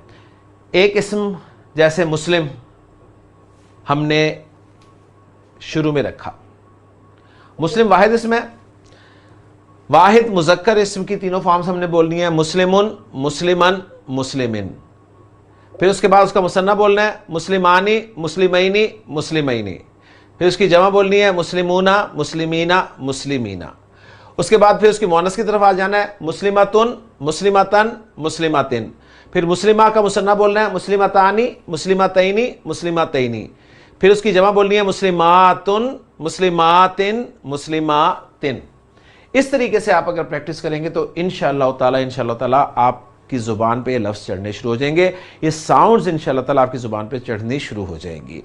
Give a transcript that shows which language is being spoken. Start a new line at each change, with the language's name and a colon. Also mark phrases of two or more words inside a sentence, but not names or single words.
Urdu: ایک اسم جیسے مسلم ہم نے شروع میں رکھا، مسلم واحد اسم ہے، واحد مذکر اسم کی تینوں فارمز ہم نے بولنی ہے،
Arabic: مسلمن، مسلمن، مسلمن۔
Urdu: پھر اس کے بعد اس کا مثنیٰ بولنا ہے،
Arabic: مسلمانی، مسلمینی، مسلمینی۔
Urdu: پھر اس کی جمع بولنی ہے،
Arabic: مسلمونہ، مسلمینہ، مسلمینہ۔
Urdu: اس کے بعد پھر اس کی مؤنث کی طرف آ جانا ہے،
Arabic: مسلمتن، مسلمتن، مسلمتن۔
Urdu: پھر مسلمہ کا مثنیٰ بولنا ہے،
Arabic: مسلمتانی، مسلمتینی، مسلمتینی۔
Urdu: پھر اس کی جمع بولنی ہے،
Arabic: مسلماتن، مسلماتن، مسلماتن۔
Urdu: اس طریقے سے آپ اگر پریکٹس کریں گے تو
Arabic: انشاءاللہ تعالی
Urdu: آپ کی زبان پہ یہ لفظ چڑھنے شروع ہو جائیں گے، یہ ساؤنڈز
Arabic: انشاءاللہ تعالی
Urdu: آپ کی زبان پہ چڑھنی شروع ہو جائیں گی۔